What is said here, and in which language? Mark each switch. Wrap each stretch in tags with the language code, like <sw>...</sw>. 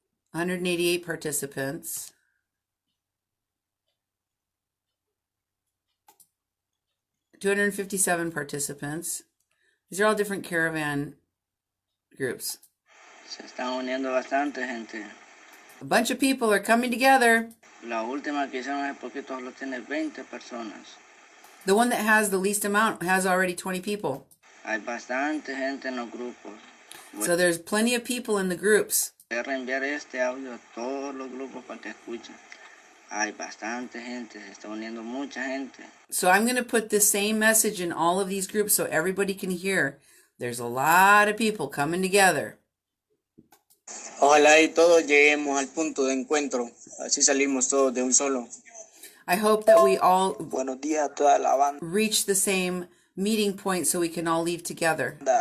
<en>188 participants. 257 participants. These are all different caravan groups.</en> <es>Se están uniendo bastante gente.</es> <en>A bunch of people are coming together.</en> <es>La última que hicieron hace poquito solo tiene 20 personas.</es> <en>The one that has the least amount has already 20 people.</en> <es>Hay bastante gente en los grupos.</es> <en>So there's plenty of people in the groups.</en> <es>Voy a reenviar este audio a todos los grupos para que escuchen. Hay bastante gente, se está uniendo mucha gente.</es> <en>So I'm going to put the same message in all of these groups so everybody can hear. There's a lot of people coming together.</en> <es>Ojalá y todos lleguemos al punto de encuentro. Así salimos todos de un solo.</es> <en>I hope that we all</en> <es>Buenos días a toda la banda.</es> <en>reach the same meeting point so we can all leave together.</en>